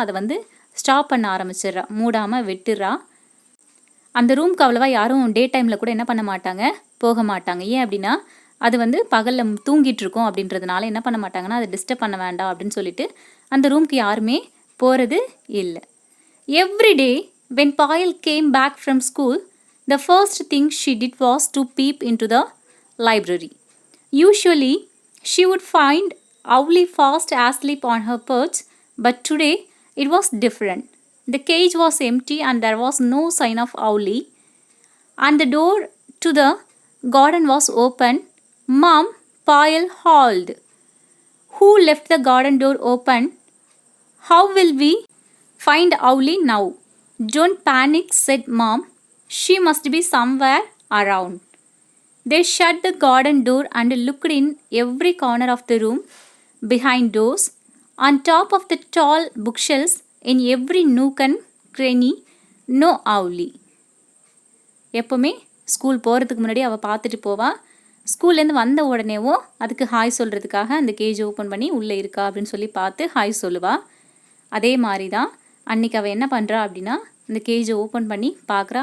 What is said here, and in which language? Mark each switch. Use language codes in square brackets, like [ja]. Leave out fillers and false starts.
[ta] அதை வந்து ஸ்டாப் பண்ண ஆரம்பிச்சிடுறா, மூடாமல் விட்டுடுறா. அந்த ரூம்க்கு அவ்வளோவா யாரும் டே டைமில் கூட என்ன பண்ண மாட்டாங்க, போக மாட்டாங்க. ஏன் அப்படின்னா அது வந்து பகலில் தூங்கிட்டு இருக்கோம் அப்படின்றதுனால என்ன பண்ண மாட்டாங்கன்னா, அதை டிஸ்டர்ப் பண்ண வேண்டாம் அப்படின்னு சொல்லிட்டு அந்த ரூம்க்கு யாருமே போகிறது இல்லை. [en] Every day when Payal came back from school, the first thing she did was to peep into the library. Usually, she would find Owlie fast asleep on her perch, but today it was different. The cage was empty and there was no sign of Owlie, and the door to the garden was open. Mom, Payal hauled. Who left the garden door open? How will we find Owlie now? Don't panic, said Mom. She must be somewhere around. They shut the garden door and looked in every corner of the room, behind doors, on top of the tall bookshelves, in every nook and cranny. No Owlie. [ta] எப்போவுமே school போகிறதுக்கு முன்னாடி அவள் பார்த்துட்டு போவா. ஸ்கூல்லேருந்து வந்த உடனேவோ அதுக்கு hi சொல்கிறதுக்காக அந்த கேஜ் ஓப்பன் பண்ணி உள்ளே இருக்கா அப்படின்னு சொல்லி பார்த்து ஹாய் சொல்லுவாள். அதே மாதிரி தான் அன்றைக்கி அவள் என்ன பண்ணுறா அப்படின்னா, அந்த கேஜை ஓப்பன் பண்ணி பார்க்குறா.